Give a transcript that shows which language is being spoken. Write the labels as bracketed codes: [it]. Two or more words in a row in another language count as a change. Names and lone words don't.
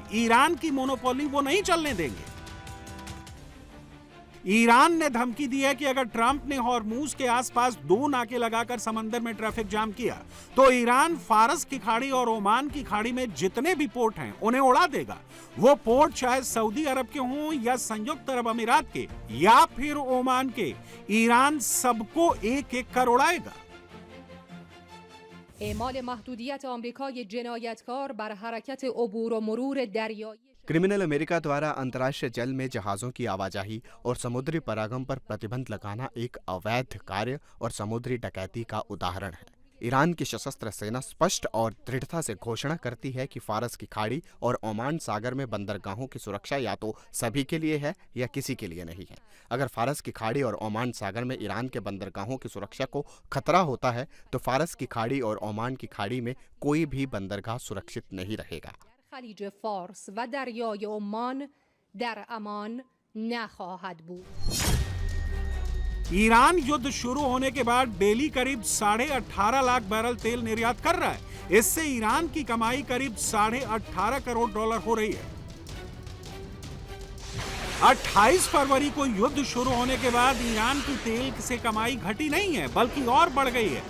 [hi] ईरान की मोनोपोली वो नहीं चलने देंगे। ईरान ने धमकी दी है कि अगर ट्रंप ने हॉर्मूज के आसपास 2 नाके लगाकर समंदर में ट्रैफिक जाम किया तो ईरान फारस की खाड़ी और ओमान की खाड़ी में जितने भी पोर्ट हैं उन्हें उड़ा देगा। वो पोर्ट चाहे सऊदी अरब के हों या संयुक्त अरब अमीरात के या फिर ओमान के, ईरान सबको एक-एक कर उड़ाएगा। [fa] اعمال محدودیت آمریکای جنایتکار بر حرکت عبور و مرور دریایی [hi] क्रिमिनल अमेरिका द्वारा अंतर्राष्ट्रीय जल में जहाज़ों की आवाजाही और समुद्री परागम पर प्रतिबंध लगाना एक अवैध कार्य और समुद्री डकैती का उदाहरण है। ईरान की सशस्त्र सेना स्पष्ट और दृढ़ता से घोषणा करती है कि फारस की खाड़ी और ओमान सागर में बंदरगाहों की सुरक्षा या तो सभी के लिए है या किसी के लिए नहीं है। अगर फारस की खाड़ी और ओमान सागर में ईरान के बंदरगाहों की सुरक्षा को खतरा होता है तो फारस की खाड़ी और ओमान की खाड़ी में कोई भी बंदरगाह सुरक्षित नहीं रहेगा। [fa] خلیج فارس و دریای عمان در امان نخواهد بود. [hi] ईरान युद्ध शुरू होने के बाद डेली करीब 18.5 लाख बैरल तेल निर्यात कर रहा है। इससे ईरान की कमाई करीब 18.5 करोड़ डॉलर हो रही है। 28 फरवरी को युद्ध शुरू होने के बाद ईरान की तेल से कमाई घटी नहीं है बल्कि और बढ़ गई है।